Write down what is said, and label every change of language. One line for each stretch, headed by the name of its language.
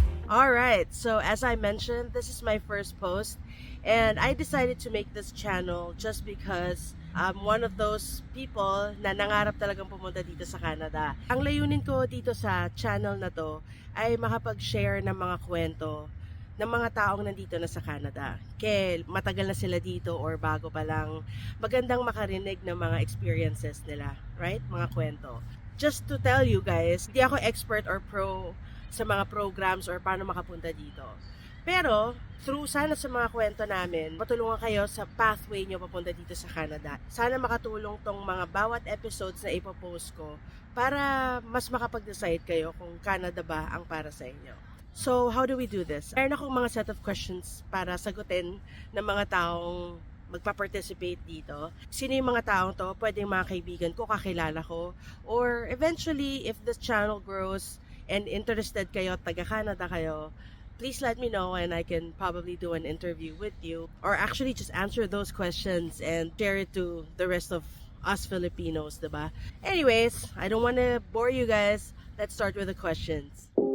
English: Alright, so as I mentioned, this is my first post and I decided to make this channel just because I'm one of those people
Filipino: na nangarap talagang pumunta dito sa
English: Canada.
Filipino: Ang layunin ko dito sa channel na to ay makapag-share ng mga kwento ng mga taong nandito na sa Canada. Kaya matagal na sila dito or bago pa lang, magandang makarinig ng mga experiences nila, right? Mga kwento.
English: Just to tell you guys,
Filipino: hindi ako expert or pro sa mga programs or paano makapunta dito. Pero, through sana sa mga kwento namin, matulungan kayo sa pathway nyo papunta dito sa Canada. Sana makatulong tong mga bawat episodes na ipopost ko para mas makapag-decide kayo kung Canada ba ang para sa inyo.
English: So, how do we do this?
Filipino: Meron akong mga set of questions para sagutin ng mga taong magpa-participate dito. Sino yung mga taong to? Pwedeng mga kaibigan ko, kakilala ko.
English: Or eventually, if this channel grows and interested kayo,
Filipino: taga-Canada kayo,
English: please let me know and I can probably do an interview with you or actually just answer those questions and share it to the rest of us Filipinos, diba? Anyways, I don't want to bore you guys. Let's start with the questions.